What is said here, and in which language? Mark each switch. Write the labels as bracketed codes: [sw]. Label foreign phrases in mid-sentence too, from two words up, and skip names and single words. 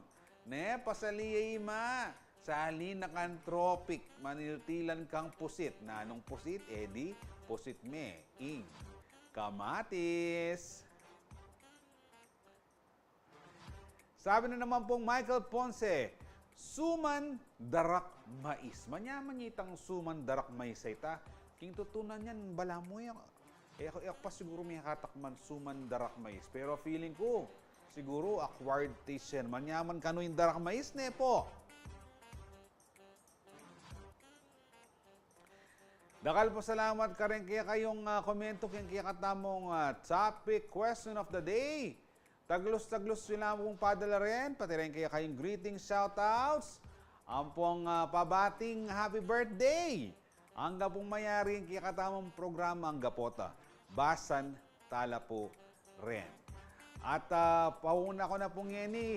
[pam] Pasaliyay ma. Sali na kan tropic, maniltilan kang pusit. Nanong pusit, edi, pusit me. Ing. Kamatis. [tl] Sabi na naman pong [pam] Michael Ponce, suman darak mais. Manyaman itang suman darak mais ita. King tutunan yan, bala mo yan. Ako pa siguro may katakman suman darak mais. [tl] Pero feeling ko, Siguro [en] acquired taste [tl] yan. [pam] Manyaman kanu yung darak mais ne po. Dakal po salamat ka rin kaya kayong komento kaya katamong [en] topic question of the day. [pam] Taglos-taglos sila mong padala rin. Pati rin kaya kayong [en] greetings, shoutouts. [pam] Ang pong pabating [en] happy birthday. [pam] Ang pong mayari kaya katamong programa ang gapota. Basan tala po rin. At pauna ko na pong yeni.